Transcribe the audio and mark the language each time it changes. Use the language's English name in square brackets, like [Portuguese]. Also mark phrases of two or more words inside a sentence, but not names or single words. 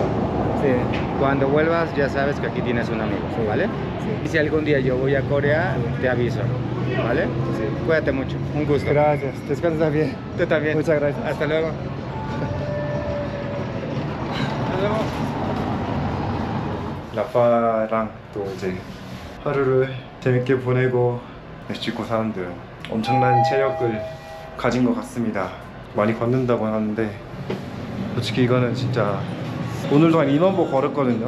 [Spanish] Sí. Cuando vuelvas ya sabes que aquí tienes un amigo, ¿vale? Sí. Y si algún día yo voy a Corea, te aviso, ¿vale? Sí. Cuídate mucho, un gusto. Gracias. Descansa bien. Tú también. Muchas gracias. Hasta luego. Hasta luego. [Korean] 라파랑 또 이제 하루를 재밌게 보내고 멕시코 사람들 엄청난 체력을 가진 것 같습니다. 많이 걷는다고 하는데 솔직히 이거는 진짜 오늘도 한 2만 보 걸었거든요.